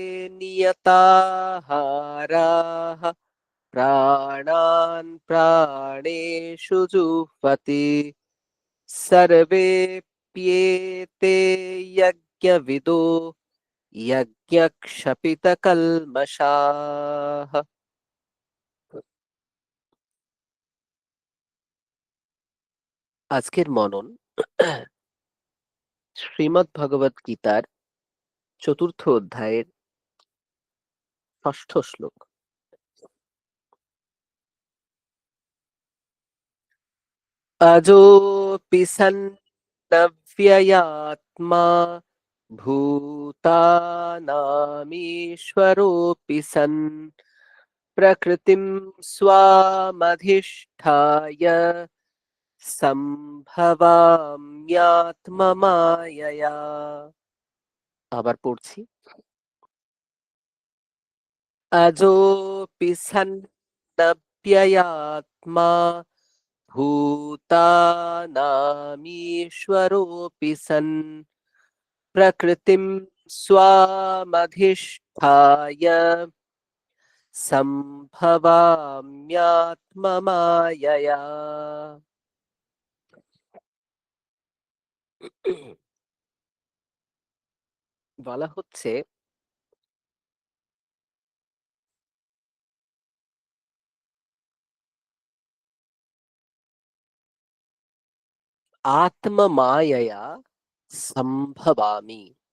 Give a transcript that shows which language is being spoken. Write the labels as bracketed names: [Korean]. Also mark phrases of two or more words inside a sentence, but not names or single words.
[Sanskrit] नियताहाराः प्राणान् प्राणेषु जुह्वति सर्वेऽप्येते यज्ञविदो यज्ञक्षपितकल्मषाः। [Bangla] আজকের মনন শ্রীমদ্ ভগবত গীতার চতুর্থ অধ্যায়ের ষষ্ঠ শ্লোক। [Sanskrit] अजोऽपि सन्नव्ययात्मा भूतानामीश्वरोऽपि सन् प्रकृतिं स्वामधिष्ठाय সম্ভবাম্যাত্মমায়য়া। [Bangla] আবার পড়ছি। [Sanskrit] अजोऽपि सन्नव्ययात्मा भूतानामीश्वरोऽपि सन् प्रकृतिं स्वामधिष्ठाय সম্ভবাম্যাত্মমায়য়া। [Bangla] বলা হচ্ছে [Sanskrit] আত্মমায়য়া সম্ভবামি।